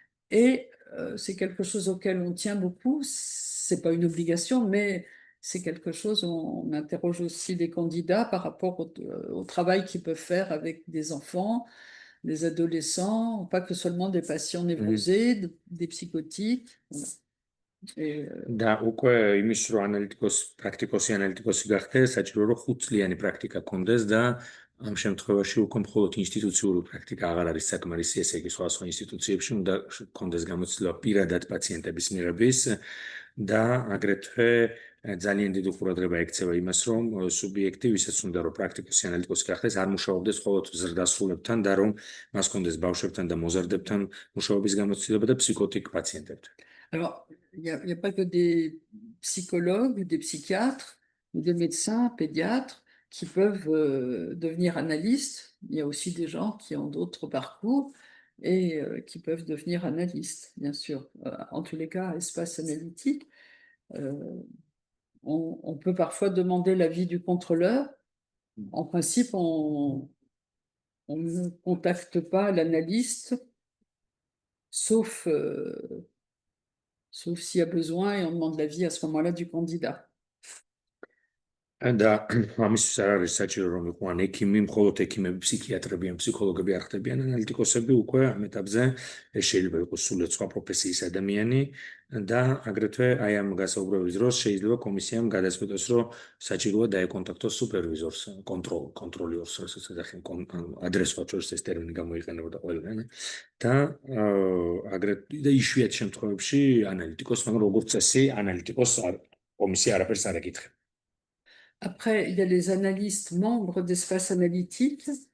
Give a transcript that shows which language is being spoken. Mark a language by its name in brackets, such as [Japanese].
[French] Et c'est quelque chose auquel on tient beaucoup. C'est pas une obligation, mais c'est quelque chose où on interroge aussi les candidats par rapport au travail qu'ils peuvent faire avec des enfants, des adolescents, pas que seulement des patients névrosés, des psychotiques. [Georgian] და უკვე იმის რომ პრაქტიკოსი ანალიტიკოსი გახდეს, საჭირო რომ 5 წლიანი პრაქტიკა კონდეს და ამ შემთხვევაში უკვე მხოლოდ ინსტიტუციური პრაქტიკა აღარ არის საკმარისი, ესე იგი სხვა ინსტიტუციებში უნდა კონდეს გამოცდილება პირადად პაციენტების მიღების და აგრეთვე ძალიან დიდი ყურადღება ექცევა იმას, რომ სუბიექტი, ვისაც უნდა რომ პრაქტიკოსი ანალიტიკოსი გახდეს, არ მუშაობდეს მხოლოდ ზრდასრულებთან და რომ მას კონდეს ბავშვებთან და მოზარდებთან მუშაობის გამოცდილება და ფსიქოტიკ პაციენტებთან. [French] Alors, il n'y a pas que des psychologues, des psychiatres, ou des médecins, pédiatres, qui peuvent devenir analystes. Il y a aussi des gens qui ont d'autres parcours et qui peuvent devenir analystes, bien sûr. En tous les cas, espace analytique, on peut parfois demander l'avis du contrôleur. En principe, on ne contacte pas l'analyste, sauf s'il y a besoin et on demande l'avis à ce moment-là du candidat. [Georgian] და ამისთვის არ არის საჭირო რომ იყვნენ ექიმი, მხოლოდ ექიმები, ფსიქიატრები ან ფსიქოლოგები არ ხდებიან ანალიტიკოსები, უკვე ამ ეტაპზე ეს შეიძლება იყოს სულაც სხვა პროფესიის ადამიანი და აგრეთვე აი ამ გასაუბრების დროს შეიძლება კომისიამ გადაწყვიტოს, რომ საჭიროა დაეკონტაქტოს სუპერვიზორს, კონტროლიორს, რასაც ეძახიან, ადრესვად შორის ეს ტერმინი გამოიყენებოდა ყველგან და აგრეთვე იშვიათ შემთხვევებში ანალიტიკოს, მაგრამ როგორც წესი ანალიტიკოს კომისია არაფერს არ ეკითხება. [French] Après, il y a les analystes membres d'espace analytique.